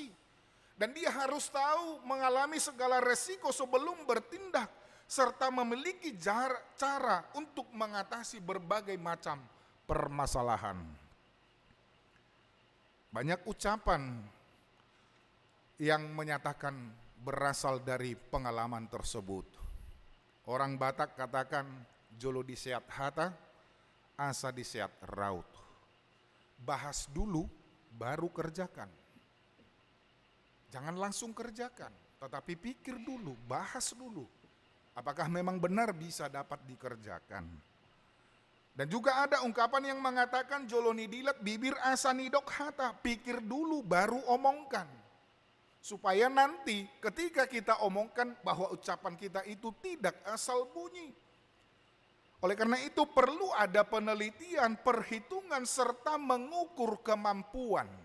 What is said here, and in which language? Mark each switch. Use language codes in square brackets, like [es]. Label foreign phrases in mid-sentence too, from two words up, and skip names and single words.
[id] Dan dia harus tahu mengalami segala resiko sebelum bertindak, serta memiliki cara untuk mengatasi berbagai macam permasalahan. Banyak ucapan yang menyatakan berasal dari pengalaman tersebut. Orang Batak katakan, [bbc] jolo diseat hata, asa diseat raut. [id] Bahas dulu, baru kerjakan. Jangan langsung kerjakan, tetapi pikir dulu, bahas dulu. Apakah memang benar bisa dapat dikerjakan? Dan juga ada ungkapan yang mengatakan, [bbc] jolo nidilat bibir asa nidok hata, [id] pikir dulu baru omongkan. Supaya nanti ketika kita omongkan bahwa ucapan kita itu tidak asal bunyi. Oleh karena itu perlu ada penelitian, perhitungan, serta mengukur kemampuan.